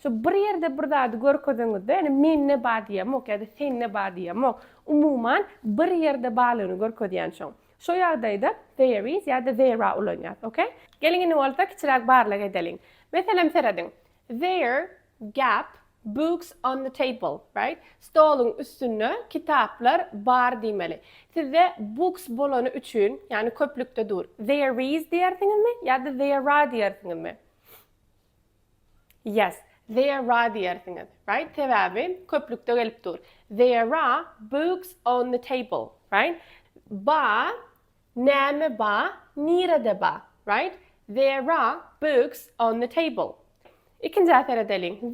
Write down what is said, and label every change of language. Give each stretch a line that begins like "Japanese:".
Turkmen: Şu bir ýerde bir zat görkeziňizde, ýani men ne bar diýemok ýa-da sen ne bar diýemok. Umuman bir ýerde baglygyny görkezýän şoň. Şu ýagdaýda there is ýa-da there are ulanýar. Okay? Geliň ine bolsa kiçirak barlyk edeliň. Meselem seredin.
English: There gap books on the table, right?
Turkmen: Stolun üstüne kitaplar bar diýmeli. Sizde books bolany üçin, yani köplükde dur. There is diýersiňizmi ýa-da there are diýersiňizmi? Yes, there are diýersiňiz, right? Sebäbi köplükde gelip dur.
English: There are books on the table, right?
Turkmen: Ba, näme ba, nirede ba,
English: right? There are books on the table.
Turkmen: İkinci edelim.